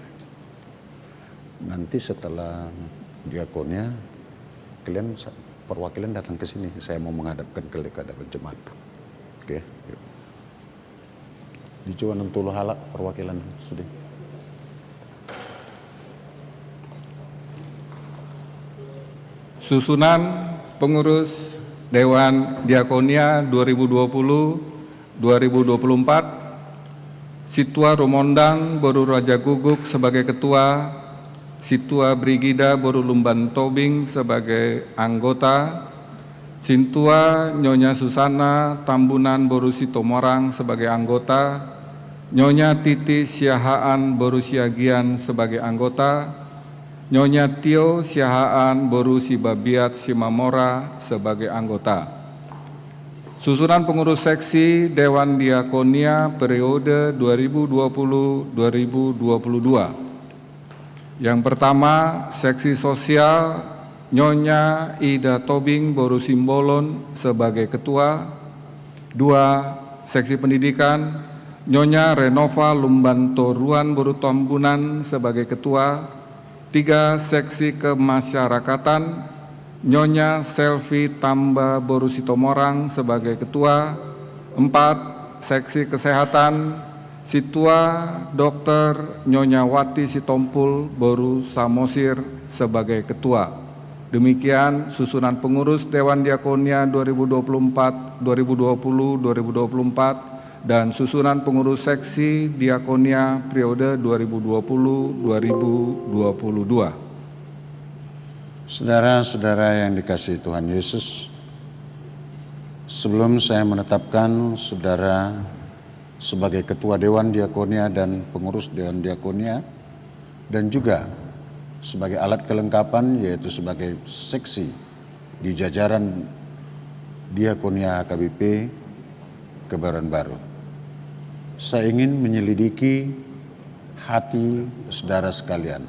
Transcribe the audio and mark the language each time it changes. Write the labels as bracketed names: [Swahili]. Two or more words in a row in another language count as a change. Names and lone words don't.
[Indonesian] Nanti setelah diakonnya, kalian perwakilan datang ke sini. Saya mau menghadapkan ke hadapan jemaat. Oke. Yuk. Dicoba [Batak Toba] nentuluh halak [Indonesian] perwakilan sudah. Susunan pengurus Dewan Diakonia 2020-2024, Situa Romondang Boru Raja Guguk sebagai Ketua, Situa Brigida Boru Lumban Tobing sebagai anggota, Sintua Nyonya Susana Tambunan Boru Sitomorang sebagai anggota, Nyonya Titi Siahaan Boru Siagian sebagai anggota, Nyonya Tio Siahaan Boru Sibabiat Simamora sebagai anggota. Susunan pengurus seksi Dewan Diakonia periode 2020-2022. Yang pertama, seksi sosial Nyonya Ida Tobing Boru Simbolon sebagai ketua. 2. Seksi pendidikan Nyonya Renova Lumbanto Ruan Boru Tambunan sebagai ketua. 3. Seksi kemasyarakatan Nyonya Selvi Tamba Boru Sitomorang sebagai ketua. 4. Seksi kesehatan Situa Dr. Nyonya Wati Sitompul Boru Samosir sebagai ketua. Demikian susunan pengurus Dewan Diakonia 2020-2024 dan susunan pengurus seksi Diakonia periode 2020-2022. Saudara-saudara yang dikasihi Tuhan Yesus, sebelum saya menetapkan saudara sebagai Ketua Dewan Diakonia dan pengurus Dewan Diakonia dan juga sebagai alat kelengkapan yaitu sebagai seksi di jajaran Diakonia HKBP Kebayoran Baru, saya ingin menyelidiki hati saudara sekalian.